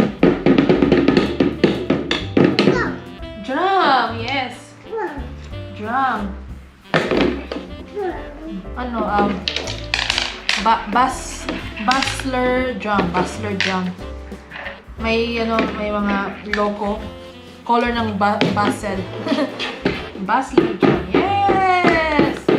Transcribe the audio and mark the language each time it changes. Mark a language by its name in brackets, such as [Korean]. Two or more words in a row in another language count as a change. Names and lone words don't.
[English] Drum, yes. Drum. Basler drum. [Filipino] May mga logo, color ng Basel. [English] Basler drum. Yes.